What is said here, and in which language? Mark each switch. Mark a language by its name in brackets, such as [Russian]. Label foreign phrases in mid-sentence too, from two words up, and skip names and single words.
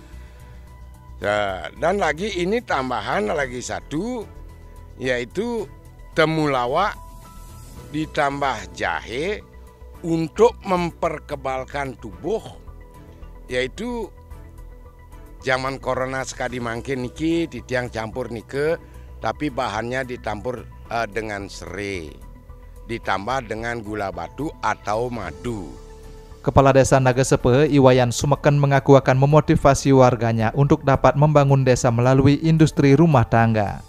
[Indonesian] Dan lagi ini tambahan lagi 1, yaitu temulawak ditambah jahe untuk memperkebalkan tubuh, yaitu zaman corona sekali [Balinese] mangkin niki titiang campur nike, [Indonesian] tapi bahannya ditampur dengan serai ditambah dengan gula batu atau madu. Kepala Desa Nagesepe, Iwayan Sumeken, mengaku akan memotivasi warganya untuk dapat membangun desa melalui industri rumah tangga.